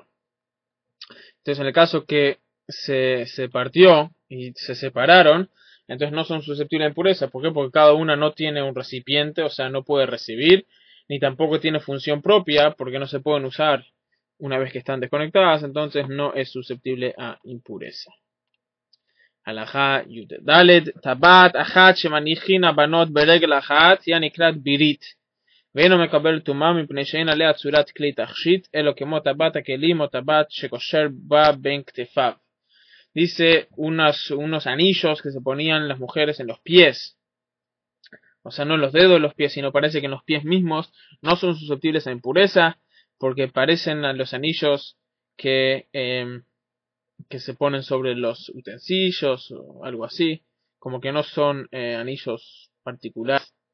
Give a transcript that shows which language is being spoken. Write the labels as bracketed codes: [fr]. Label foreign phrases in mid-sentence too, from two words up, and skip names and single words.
[es] Entonces, en el caso que se partió y se separaron, entonces no son susceptibles de impureza. ¿Por qué? Porque cada una no tiene un recipiente, o sea, no puede recibir, ni tampoco tiene función propia, porque no se pueden usar una vez que están desconectadas, entonces no es susceptible a impureza. [he] הלכה י"ד טבעת אחת שמניחין הבנות ברגל אחת היא הנקראת בירית ואינו מקבל טומאה מפני שאין עליה צורת כלי תכשיט אלא כמו טבעת הכלים או טבעת שקושר בה בין כתפיו. [es] Dice unos anillos que se ponían las mujeres en los pies, o sea, no en los dedos de los pies, sino parece que en los pies mismos no son susceptibles a impureza porque parecen a los anillos que se ponen sobre los utensilios o algo así, como que no son anillos particulares.